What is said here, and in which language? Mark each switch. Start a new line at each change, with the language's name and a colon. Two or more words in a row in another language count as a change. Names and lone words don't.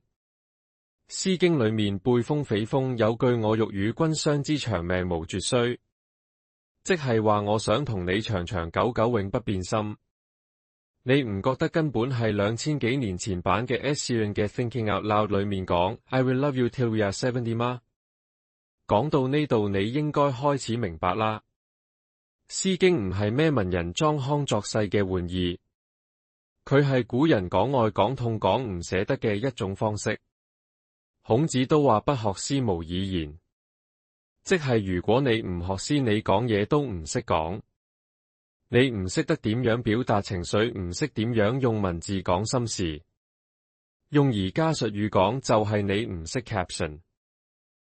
Cantonese: 詩經裏面背風匪風有句我欲與君相知長命無絕衰，即係話我想同你長長久久永不變心。你唔覺得根本係2000幾年前版嘅 Ed Sheeran 嘅 Thinking Out Loud 裏面講
English: I will love you till we are 70
Cantonese: 嗎？講到呢度你應該開始明白啦。詩經唔係咩文人裝腔作勢嘅玩意，佢係古人講愛講痛講唔捨得嘅一種方式。孔子都話不學詩無以言，即係如果你唔學詩，你講嘢都唔識講，你唔識得點樣表達情緒，唔識點樣用文字講心事，用而家術語講就係你唔識 caption。